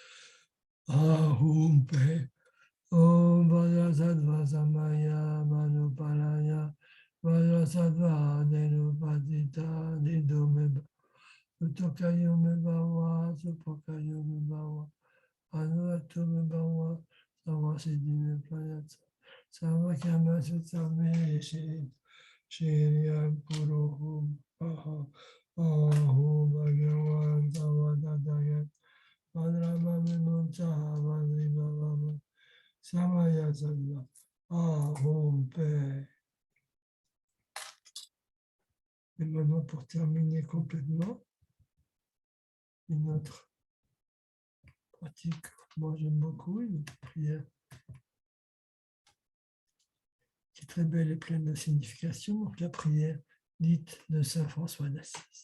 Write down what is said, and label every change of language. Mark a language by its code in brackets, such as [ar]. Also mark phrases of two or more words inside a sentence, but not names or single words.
[sa] Ahum Pe Om Vajrasattva Samaya Manupalaya Vajrasattva Denupatita Didomeba Utokayo Me Bhava Supokayo Me Bhava Anurato Me Bhava Savasidi Me Prayatsa Savakama Sutame Shirya Puruhum Ahum Bhagavan Savadhataya Vadrama Vimuncha Vadri Bhavama Samaya Sattva Ahum Pe. [fr] Et maintenant, pour terminer complètement, une autre pratique, moi j'aime beaucoup, une prière qui est très belle et pleine de signification, donc la prière dite de Saint François d'Assise.